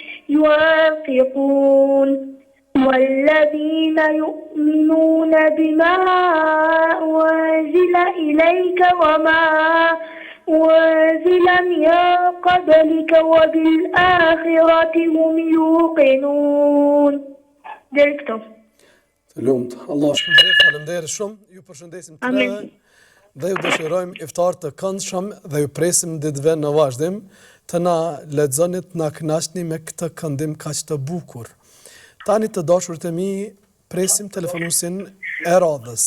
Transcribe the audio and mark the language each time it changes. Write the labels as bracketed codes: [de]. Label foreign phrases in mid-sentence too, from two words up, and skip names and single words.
[ar] ينفقون والذين يؤمنون بما أنزل إليك وما أنزل من قبلك وبالآخرة هم يوقنون. [sq] Direkto. Të lumt, Allah shpërblet, faleminderit shumë. Ju përshëndesim të Amin. dhe ju dëshirojmë iftar të këndshëm dhe ju presim ditëve në vazhdim të na lexoni, të na kënaqni me këtë këndim kaq të bukur. Tani të dashurit e mi, presim telefonusin e radhës.